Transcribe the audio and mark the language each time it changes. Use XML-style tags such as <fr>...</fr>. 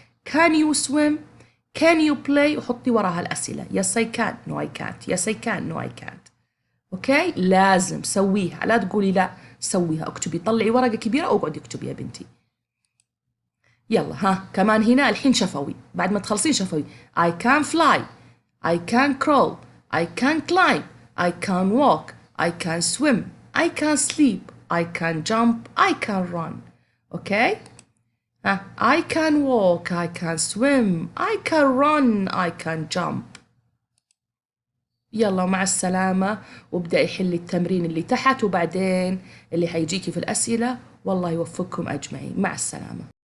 <en>Can you swim? Can you play?</en> <ar>وحطي وراها الأسئلة.</ar> <en>Yes I can. No I can't. Yes I can. No I can't.</en> <ar>أوكي لازم سويها لا تقولي لا سويها. اكتبي طلعي ورقة كبيرة واقعدي اكتبي يا بنتي. يلا ها كمان هنا الحين شفوي، بعد ما تخلصين شفوي.</ar> <en>I can fly, I can crawl, I can climb, I can walk, I can swim, I can sleep, I can jump, I can run. Okay? ها I can walk, I can swim, I can run, I can jump.</en> <ar>يلا مع السلامة، وابدأي حلي التمرين اللي تحت وبعدين اللي حيجيكي في الأسئلة. والله يوفقكم أجمعين، مع السلامة.</ar>